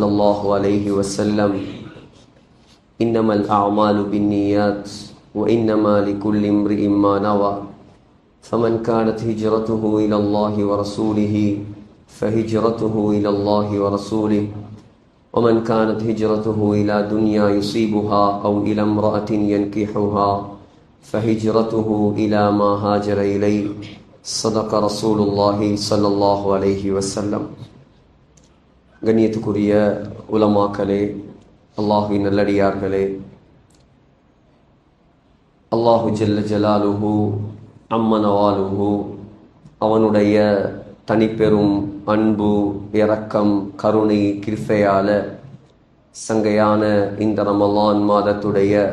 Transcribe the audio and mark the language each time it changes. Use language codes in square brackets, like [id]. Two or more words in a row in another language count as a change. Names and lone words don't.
[ar] الله عليه وسلم إنما الأعمال بالنيات وإنما لكل امرئ ما نوى فمن كانت هجرته إلى الله ورسوله فهجرته إلى الله ورسوله ومن كانت هجرته إلى دنيا يصيبها أو إلى امرأة ينكحها فهجرته إلى ما هاجر إليه صدق رسول الله صلى الله عليه وسلم. [ta] கண்ணியத்துக்குரிய உலமாக்களே, அல்லாஹுவின் நல்லடியார்களே, [ar] الله جل جلاله عم نواله [ta] அவனுடைய தனிப்பெரும் அன்பு, இரக்கம், கருணை, கிருபையால சங்கையான இந்த ரமலான் மாதத்துடைய